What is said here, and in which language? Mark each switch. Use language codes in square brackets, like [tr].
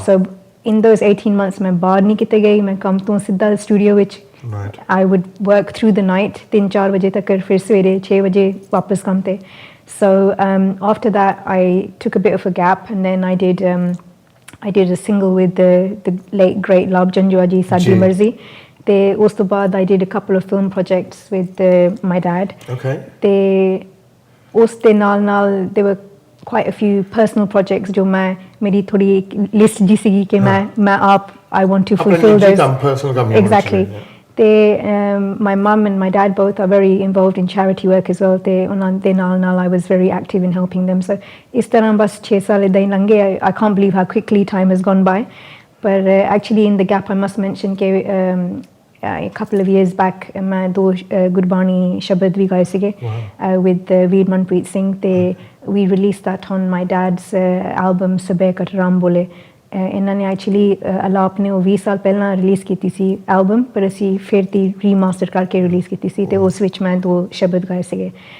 [en] So in those 18 months [pa] ਮੈਂ ਬਾਹਰ ਨਹੀਂ ਕਿਤੇ ਗਈ ਮੈਂ ਕੰਮ ਤੋਂ ਸਿੱਧਾ ਸਟੂਡੀਓ ਵਿੱਚ [en] Right. I would work through the night [pa] 3-4 ਵਜੇ ਤੱਕ ਫਿਰ ਸਵੇਰੇ 6 ਵਜੇ ਵਾਪਸ ਕੰਮ ਤੇ [en] so after that I took a bit of a gap and then I did a single with the late great Lab Janjua ji Sadi Marzi. [pa] ਤੇ ਉਸ ਤੋਂ ਬਾਅਦ [en] I did a couple of film projects with my dad. Okay. [pa] ਤੇ ਉਸ ਦੇ ਨਾਲ [en] there were quite a few personal projects [pa] ਜੋ ਮੇਰੀ ਥੋੜੀ ਲਿਸਟ ਜੀ ਸੀਗੀ ਕਿ ਮੈਂ ਆਪ [en] I want to fulfill those. [pa] Personal ਕੰਮ [en] Exactly. ਤੇ my mum and my dad both are very involved in charity work as well. [pa] ਤੇ ਉਹਨਾਂ ਦੇ ਨਾਲ [en] I was very active in helping them. [pa] So ਇਸ ਤਰ੍ਹਾਂ ਬਸ 6 ਸਾਲ ਏਦਾਂ ਹੀ ਲੰਘੇ. [en] I can't believe how quickly time has gone by. But actually in the gap I must mention [pa] ਕਿ [en] a couple of years back [pa] ਮੈਂ 2 ਗੁਰਬਾਣੀ ਸ਼ਬਦ ਵੀ ਗਾਏ ਸੀਗੇ [en] with Veer Manpreet Singh [pa] ਤੇ [en] we released that on my dad's album [pa] ਸਬੇ ਕਟਰਾਮ ਬੋਲੇ ਇਹਨਾਂ ਨੇ actually ਅਲਾਪ ਨੇ ਉਹ 20 ਸਾਲ ਪਹਿਲਾਂ ਰਿਲੀਜ਼ ਕੀਤੀ ਸੀ ਐਲਬਮ ਪਰ ਅਸੀਂ ਫਿਰ ਦੀ ਰੀਮਾਸਟਰ ਕਰਕੇ ਰਿਲੀਜ਼ ਕੀਤੀ ਸੀ ਤੇ ਉਸ ਵਿੱਚ ਮੈਂ 2 ਸ਼ਬਦ ਗਾਏ ਸੀਗੇ